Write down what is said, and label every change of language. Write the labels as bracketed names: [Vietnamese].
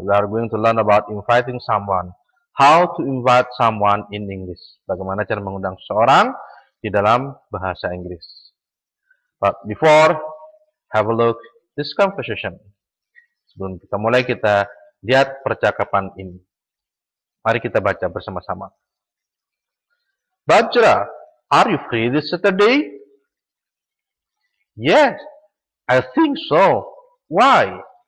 [English] We are going to learn about inviting someone. How to invite someone in English. [Indonesian] Bagaimana cara mengundang seseorang di dalam bahasa Inggris. [English] But before, have a look this conversation. [Indonesian] Sebelum kita mulai, kita lihat percakapan ini. Mari kita baca bersama-sama. [English] Bajra, are you free this Saturday? Yes, I think so. Why?